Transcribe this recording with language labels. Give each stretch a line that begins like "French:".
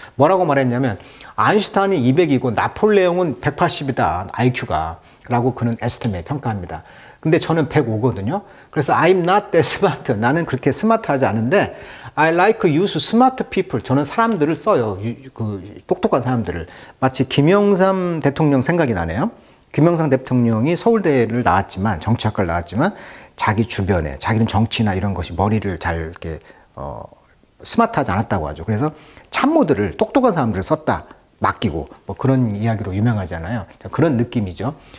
Korean: 뭐라고 말했냐면 아인슈타인이 200이고 나폴레옹은 180이다 IQ가 라고 그는 에스티메이트 평가합니다. 근데 저는 105거든요. 그래서
English: I'm not that smart.
Korean: 나는 그렇게 스마트하지 않은데
English: I like use smart people.
Korean: 저는 사람들을 써요. 그 똑똑한 사람들을. 마치 김영삼 대통령 생각이 나네요. 김영삼 대통령이 서울대를 나왔지만, 정치학과를 나왔지만 자기 주변에, 자기는 정치나 이런 것이 머리를 잘 이렇게 스마트하지 않았다고 하죠. 그래서 참모들을, 똑똑한 사람들을 썼다. 맡기고 뭐 그런 이야기로 유명하잖아요. 그런 느낌이죠.